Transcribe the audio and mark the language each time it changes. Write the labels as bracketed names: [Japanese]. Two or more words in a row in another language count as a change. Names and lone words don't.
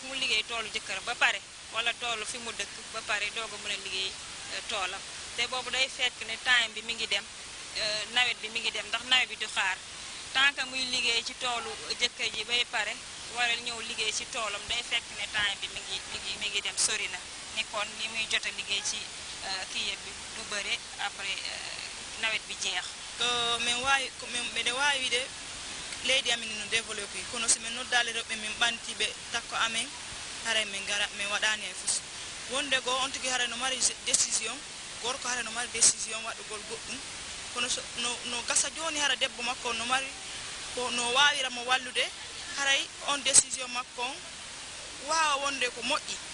[Wolof] mu liggéey toolu jëkkër ba pare wala toolu fi mu dëkk ba pare doog a mën a liggéey toolam te boobu day fekk ne time bi mi ngi dem nawet bi mi ngi dem ndax nawet bi du xaar [French] tant que [Wolof] muy liggéey ci toolu jëkkër ji bay pare wala ñëw liggéey ci toolam day fekk ne time bi mi ngi dem sori na ni kon li muy jot a liggéey ci kii bi du bëre après nawet bi jeex [Fula] miɗe wawi wiide leydi amin no développé kono somin noddali rewɓe min ɓantiɓe takko amen haray min gara min waɗani e fus wonde goo on tigui haray no mari décision gorko haray no mari décision waɗugol goɗɗum kono no gasa joni hara debbo makko no mari ko no wawiramo wallude haray on décision makko on wawa wonde ko moƴƴi